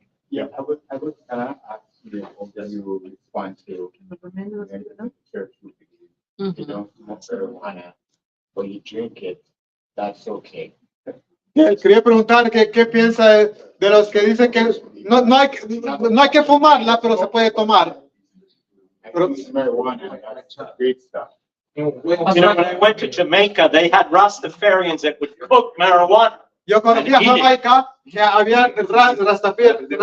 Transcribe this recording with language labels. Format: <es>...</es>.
<en>Yeah, I would ask you, hope that you will respond to the church, you don't smoke marijuana, but you drink it, that's okay.</en> <es>Quería preguntar qué piensa de los que dicen que no hay que fumarla, pero se puede tomar.</es> <en>I use marijuana, that's great stuff. When I went to Jamaica, they had Rastafarians that would cook marijuana.</en> <es>Yo conocí a</es> <en>And eat it.</en> <es>Jamaica, que había rastas que</es>